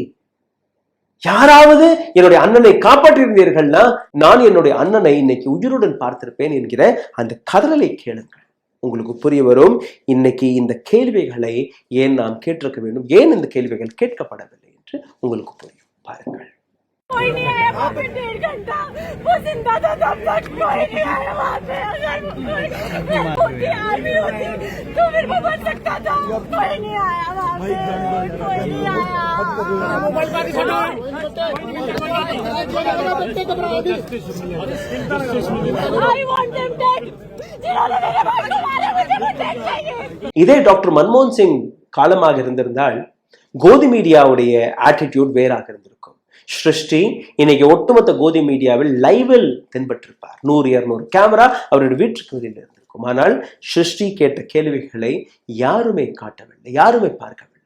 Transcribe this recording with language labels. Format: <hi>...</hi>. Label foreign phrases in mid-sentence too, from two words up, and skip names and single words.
<ta>யாராவது என்னுடைய அண்ணனை காப்பாற்றியிருந்தீர்கள்னா நான் என்னுடைய அண்ணனை இன்னைக்கு உயிருடன் பார்த்திருப்பேன் என்கிற அந்த கதறலை கேளுங்கள். உங்களுக்கு புரிய வரும். இன்னைக்கு இந்த கேள்விகளை ஏன் நாம் கேட்டிருக்க வேண்டும், ஏன் இந்த கேள்விகள் கேட்கப்படவில்லை என்று உங்களுக்கு புரியும். பாருங்கள்.</ta> <hi>कोई नहीं आया वहाँ पे 1.5 घंटा वो जिंदा था तब तक कोई नहीं आया वहाँ पे। अगर कोई आर्मी होती तो फिर वो बच सकता था। कोई नहीं आया वहाँ पे, कोई नहीं आया।</hi> <en>I want them dead.</en> <hi>जिन्होंने मेरे भाई को मारा मुझे वो dead चाहिए।</hi> <ta>இதே டாக்டர் மன்மோகன் சிங் காலமாக இருந்திருந்தால் கோதி மீடியாவுடைய ஆட்டிடியூட் வேறாக இருந்திருக்கும். சிருஷ்டி இன்னைக்கு ஒட்டுமொத்த கோதி மீடியாவில் லைவில் தென்பட்டிருப்பார். 100-200 கேமரா அவருடைய வீட்டுக்கு வெளியில் இருந்திருக்கும். ஆனால் சிருஷ்டி கேட்ட கேள்விகளை யாருமே காட்டவில்லை, யாருமே பார்க்கவில்லை.</ta>